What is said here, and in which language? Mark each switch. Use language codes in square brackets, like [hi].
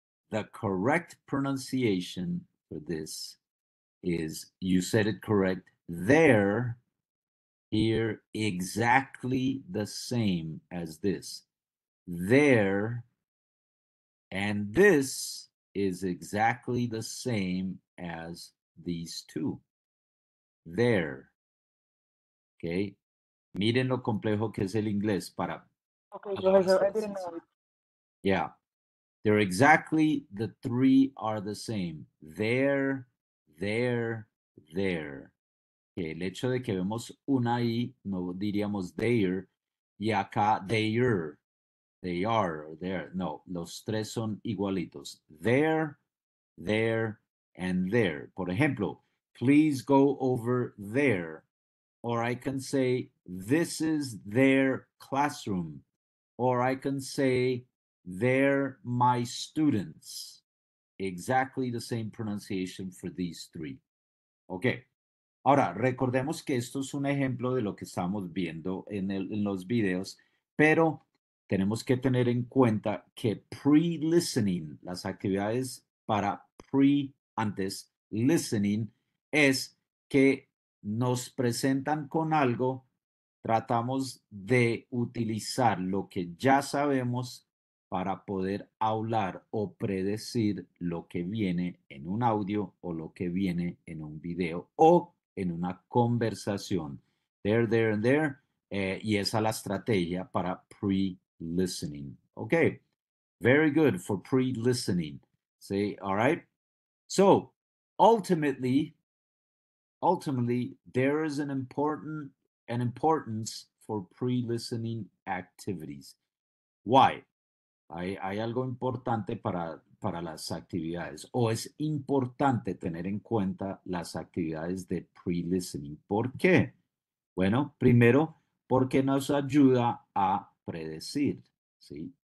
[en] The correct pronunciation for this is, you said it correct, there, here, exactly the same as this. There, and this is exactly the same as these two. There. Okay. [es] Miren lo complejo que es el inglés para [en] Okay, [es] palabras [en] Professor, I [es] tan [en] didn't know it. [es] sencillas. Yeah. [en] They're exactly, the three are the same. There, there, there. [es] Que el hecho de que vemos una I, no diríamos there, y acá there, they are, or there. No, los tres son igualitos. [en] There, there, and there. Por ejemplo, please go over there. Or I can say, this is their classroom. Or I can say, they're my students. Exactly the same pronunciation for these three. Okay. [es] Ahora, recordemos que esto es un ejemplo de lo que estamos viendo en los videos, pero tenemos que tener en cuenta que pre-listening, las actividades para antes, listening, es que nos presentan con algo, tratamos de utilizar lo que ya sabemos para poder hablar o predecir lo que viene en un audio o lo que viene en un video o en una conversación. There, and there. Y esa es la estrategia para pre-listening. [en] Okay, very good for pre-listening. See, all right? So, ultimately, there is an importance for pre-listening activities. Why? [es] Hay algo importante para las actividades, o es importante tener en cuenta las actividades de pre-listening. ¿Por qué? Bueno, primero, porque nos ayuda a predecir, ¿sí?